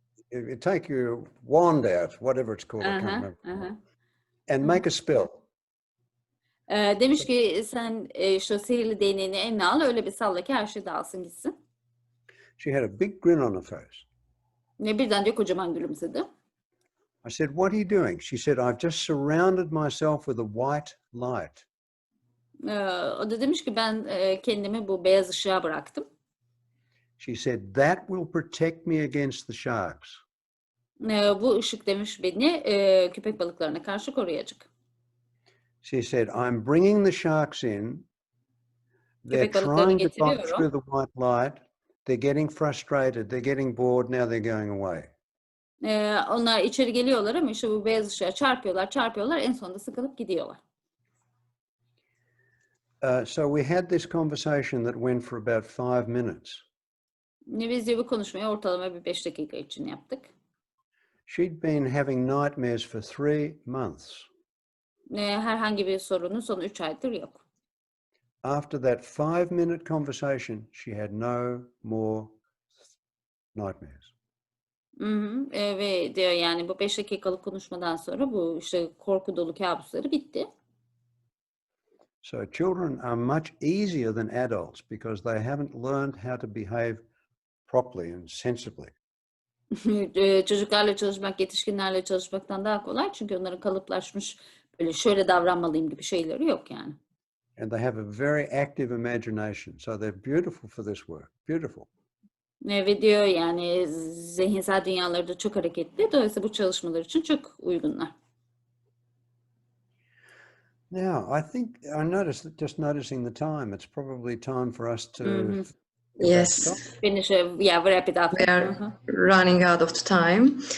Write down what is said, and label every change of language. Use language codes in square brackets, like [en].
[en] you take your wand out, whatever it's called, I can't remember, and make a spell. [tr] Demiş ki sen şu sihirli değneğini eline al, öyle bir salla ki her şey dağılsın gitsin. [en] She had a big grin on her face. [tr] Birden diyor kocaman gülümsedi. [en] I said, what are you doing? She said, I've just surrounded myself with a white light. [tr] O da demiş ki ben kendimi bu beyaz ışığa bıraktım. [en] She said, that will protect me against the sharks. [tr] Bu ışık demiş beni köpek balıklarına karşı koruyacak. [en] She said, I'm bringing the sharks in. They're [tr] Köpek balıklarını [en] trying to bite [tr] getiriyorum. [en] through the white light. They're getting frustrated. They're getting bored. Now they're going away. [tr] Onlar içeri geliyorlar ama işte bu beyaz ışığa çarpıyorlar. En sonunda sıkılıp gidiyorlar. [en] So we had this conversation that went for about 5 minutes. [tr] Biz de bu konuşmayı ortalama bir 5 dakika için yaptık. [en] She'd been having nightmares for 3 months. [tr] Herhangi bir sorunu son 3 aydır yok. [en] After that 5-minute conversation, she had no more nightmares. [tr] Ve diyor yani bu 5 dakikalık konuşmadan sonra bu işte korku dolu kabusları bitti. [en] So children are much easier than adults because they haven't learned how to behave properly and sensibly. [tr] Çocuklarla çalışmak yetişkinlerle çalışmaktan daha kolay çünkü onların kalıplaşmış böyle şöyle davranmalıyım gibi şeyleri yok yani. [en] And they have a very active imagination. So they're beautiful for this work. Beautiful. [tr] Ve diyor yani zihinsel dünyaları da çok hareketli. Dolayısıyla bu çalışmalar için çok uygunlar. [en] Now, I think I noticed, just noticing the time, it's probably time for us to Yes. Finish, wrap it up. We are running out of time.